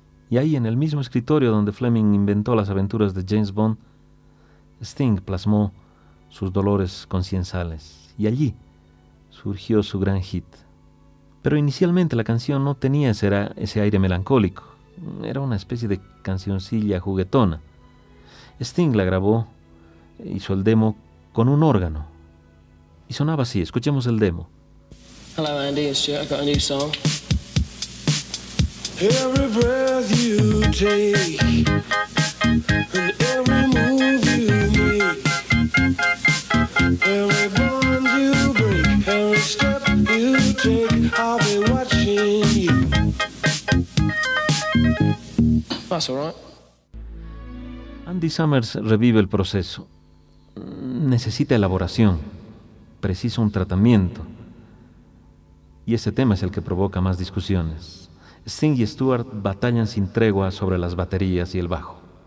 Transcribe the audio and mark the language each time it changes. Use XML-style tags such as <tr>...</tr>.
<es>Y ahí, en el mismo escritorio donde Fleming inventó las aventuras de James Bond, Sting plasmó sus dolores conciensales, y allí surgió su gran hit. Pero inicialmente la canción no tenía ese aire melancólico. Era una especie de cancioncilla juguetona. Sting la grabó, hizo el demo con un órgano, Y sonaba así, escuchemos el demo.</es> <en>Hello Andy, it's Jet, I got a new song. Every breath you take, and every move you make, every bond you break, every step you take, I'll be watching you. That's all right.</en> <es>Andy Summers revive el proceso. Necesita elaboración. Precisa un tratamiento. Y ese tema es el que provoca más discusiones. Sting y Stewart batallan sin tregua sobre las baterías y el bajo.</es>